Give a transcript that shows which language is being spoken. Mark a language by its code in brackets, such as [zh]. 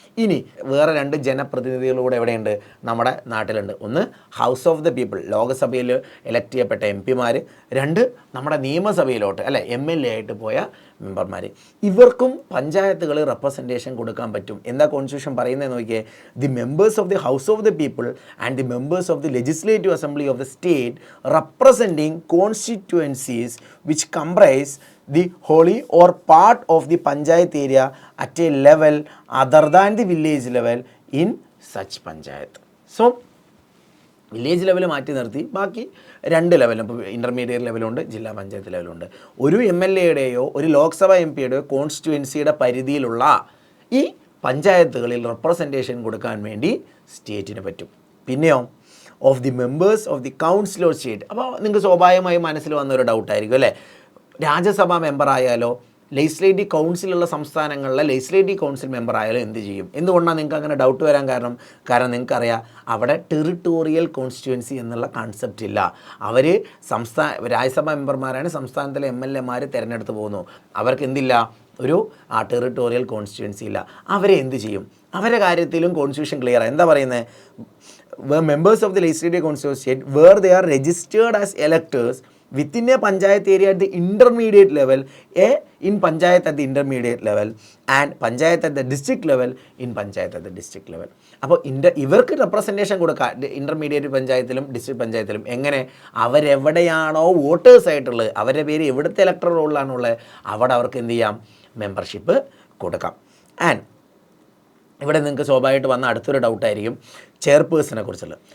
[ml] ഇനി വേറെ 2 ജനപ്രതിനിധികളൂടെ എവിടെയുണ്ട്? നമ്മുടെ നാട്ടിലുണ്ട്. ഒന്ന്, house of the people, ലോകസഭയിൽ elect ചെയ്യപ്പെട്ട MP-മാർ. 2, നമ്മുടെ നിയമസഭയിലോട്ട് അല്ലെ MLA ആയിട്ട് പോയ മെമ്പർമാർ. ഇവർക്കും പഞ്ചായത്തുകളിൽ റെപ്രസെൻറ്റേഷൻ കൊടുക്കാൻ പറ്റും. എന്താ കോൺസ്റ്റിറ്റ്യൂഷൻ പറയുന്നതെന്ന് നോക്കിയേ? [en] The members of the house of the people and the members of the legislative assembly of the state representing constituencies which comprise the wholly or part of the panchayat area at a level other than the village level in such panchayat. [ml] So village level മാറ്റി നിർത്തി ബാക്കി 2 ലെവലും, ഇപ്പോൾ intermediate ലെവലുണ്ട്, ജില്ലാ പഞ്ചായത്ത് ലെവലുണ്ട്. ഒരു MLA-യുടെയോ ഒരു ലോക്സഭാ MP-യുടെയോ കോൺസ്റ്റിറ്റ്യുവൻസിയുടെ പരിധിയിലുള്ള ഈ പഞ്ചായത്തുകളിൽ റെപ്രസെൻറ്റേഷൻ കൊടുക്കാൻ വേണ്ടി സ്റ്റേറ്റിന് പറ്റും. പിന്നെയോ [en] Of the members of the council of state. [ml] അപ്പോൾ നിങ്ങൾക്ക് സ്വാഭാവികമായി മനസ്സിൽ വന്നൊരു ഡൗട്ടായിരിക്കും അല്ലേ? രാജ്യസഭാ മെമ്പർ ആയാലോ ലെജിസ്ലേറ്റീവ് കൗൺസിലുള്ള സംസ്ഥാനങ്ങളിലെ ലെജിസ്ലേറ്റീവ് കൗൺസിൽ മെമ്പർ ആയാലും എന്ത് ചെയ്യും? എന്തുകൊണ്ടാണ് നിങ്ങൾക്ക് അങ്ങനെ ഡൗട്ട് വരാൻ കാരണം നിങ്ങൾക്കറിയാം അവിടെ ടെറിട്ടോറിയൽ കോൺസ്റ്റിറ്റ്യുവൻസി എന്നുള്ള കൺസെപ്റ്റ് ഇല്ല. അവർ രാജ്യസഭാ മെമ്പർമാരാണ്, സംസ്ഥാനത്തിലെ MLA-മാർ തിരഞ്ഞെടുത്ത് പോകുന്നു. അവർക്ക് എന്തില്ല? ഒരു ടെറിട്ടോറിയൽ കോൺസ്റ്റിറ്റ്യുവൻസി ഇല്ല. അവരെ എന്ത് ചെയ്യും? അവരുടെ കാര്യത്തിലും കോൺസ്റ്റിറ്റ്യൂഷൻ ക്ലിയർ. എന്താ പറയുന്നത്? [en] Members of the legislative council of state where they are registered as electors within a panchayat area at the intermediate level, in panchayat at the intermediate level, and panchayat at the district level, in panchayat at the district level. [ml] അപ്പോൾ ഇവർക്ക് representation കൊടുക്കുക intermediate പഞ്ചായത്തിലും district പഞ്ചായത്തിലും. എങ്ങനെ? അവരെവിടെയാണോ voters ആയിട്ടുള്ളത്, അവരുടെ പേര് എവിടുത്തെ ഇലക്ടർ റോളിലാണുള്ളത്, അവിടെ അവർക്ക് എന്ത് ചെയ്യാം? മെമ്പർഷിപ്പ് കൊടുക്കാം. ആൻഡ് ഇവിടെ നിങ്ങൾക്ക് സ്വാഭാവികമായിട്ട് വന്ന അടുത്തൊരു ഡൗട്ടായിരിക്കും ചെയർപേഴ്സനെ കുറിച്ചുള്ളത്.